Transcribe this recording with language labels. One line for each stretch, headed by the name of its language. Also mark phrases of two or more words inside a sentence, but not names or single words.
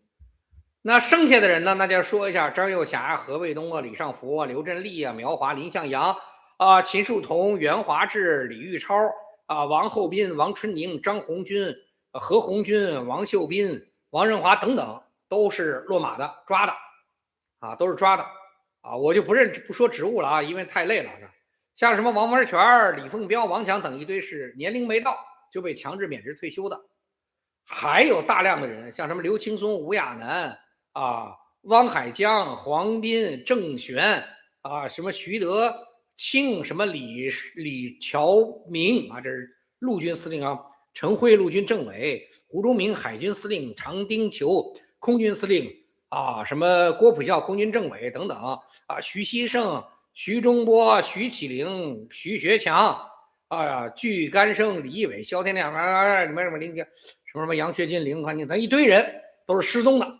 Chinese: 那剩下的人呢，那就要說一下張又俠、何衛東、李尚福、劉振立、苗華、林向陽、秦樹同、袁華志、李玉超、王厚斌、王春寧、張紅軍、何鴻鈞、王秀斌、王任華等等。都是落馬的，抓的都是抓的我就不說職務了因為太累了。像什麼王文全、李鳳彪、王強等一堆是年齡沒到就被強制免職退休的，還有大量的人，像什麼劉青松、吳亞楠汪海江、黃斌、鄭玄什麼徐德慶、什麼李喬明這是陸軍司令陳輝陸軍政委，胡忠明海軍司令，常丁球空軍司令什麼郭普孝空軍政委等等徐熙盛、徐忠波、徐啟靈、徐學強巨干生、李毅偉、蕭天亮什麼楊學軍、林環境，一堆人都是失蹤的。